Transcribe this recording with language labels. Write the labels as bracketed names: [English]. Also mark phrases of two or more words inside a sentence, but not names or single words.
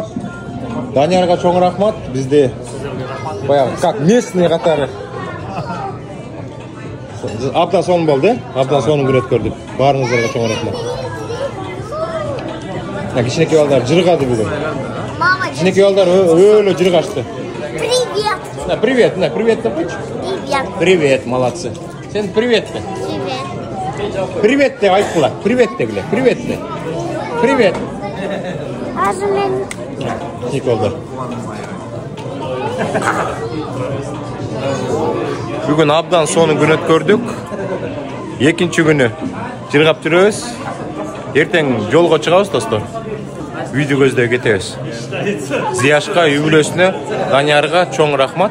[Kyrgyz] Даниярга чоң рахмат. Бизде баягы [Russian] как местный [Kyrgyz] катары. Абдан сонун болду, Абдан сонун күн өткөрдүк. Баарыңыздарга чоң рахмат. Кичинекей балдар жыргады бүгүн. Кичинекей балдар өлө жыргашты. Привет. Привет деп койчу. [Russian] Привет, молодцы. [Kyrgyz] Сен привет де. Привет деп айткыла. Привет дегиле. Привет де. Привет. Николдар. Бүгүн абдан сонун күн өткөрдүк. Экинчи күнү жыргап жүрөбүз. Эртең жолго чыгабыз, достор. Үйдү көздөй кетебиз. Зияшка, үй бүлөсүнө, Даниярга чоң рахмат.